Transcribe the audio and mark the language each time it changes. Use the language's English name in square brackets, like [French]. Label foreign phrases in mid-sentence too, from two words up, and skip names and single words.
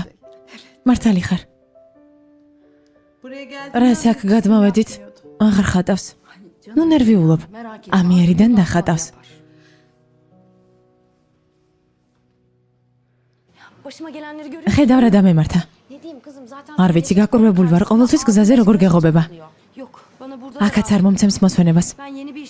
[Georgian] მართალი ხარ. რას აქ გადმოვედით? აღარ ხატავს. ნუ ნერვიულობ. ამიერიდან დახატავს. [Turkish] Başıma gelenleri görüyor. [Georgian] ხედავ რა დამემართა. [Turkish] Ne diyeyim kızım zaten. [Georgian] არ ვიცი, გაკურვებული ვარ ყოველთვის გზაზე როგორ გეღობება. [Turkish] Yok bana burada. [Georgian] აქაც არ მომცემს მოსვენებას. [Turkish] Ben yeni bir iş